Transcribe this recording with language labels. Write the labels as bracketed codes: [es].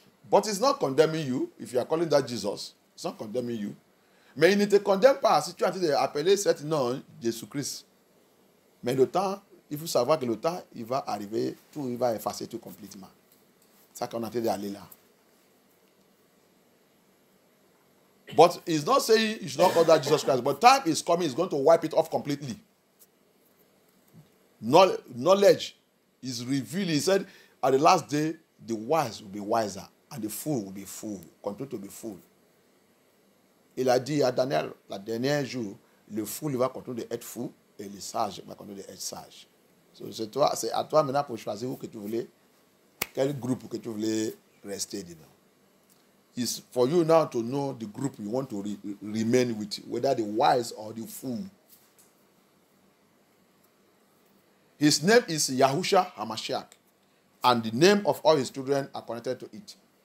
[en] But it's not condemning you. If you are calling that Jesus, it's not condemning you. [fr] Mais il ne te condamne pas si tu es en train d'appeler cet nom Jésus-Christ. Mais le temps, il faut savoir que le temps, il va arriver, tout, il va effacer tout complètement. C'est ça qu'on est en train d'aller là. [en] But he's not saying you should not call that Jesus Christ. But time is coming, he's going to wipe it off completely. Knowledge is revealed. He said, at the last day, the wise will be wiser, and the fool will be fool, continue to be fool. [fr] Il a dit à Daniel, la dernière jour, le fou il va continuer d'être fou, et le sage va continuer d'être sage. [en] So, [fr] c'est à toi maintenant pour choisir où que tu voulais, quel groupe que tu voulais rester dedans. [en] It's for you now to know the group you want to remain with, whether the wise or the fool. His name is Yahusha HaMashiach, and the name of all his children are connected to it.